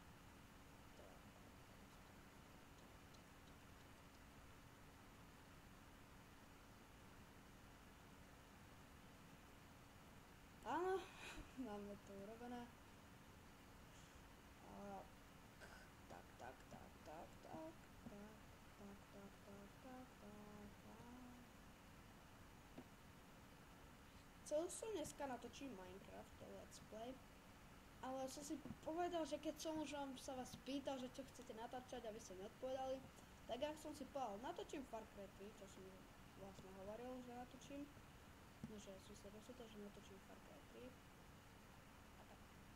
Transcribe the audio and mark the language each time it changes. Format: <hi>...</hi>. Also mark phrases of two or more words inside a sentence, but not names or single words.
<sk>Áno, máme to urobené. Chcel som dneska natočiť Minecraft,</sk> <en>let's play,</en> <sk>ale som si povedal, že keď som už sa vás pýtal, že čo chcete natáčať a vy ste neodpovedali, tak ja som si povedal, natočím Far Cry 3, čo som vlastne hovoril, že natočím, no že som sa rozhodol, že natočím Far Cry 3 a tak.</sk>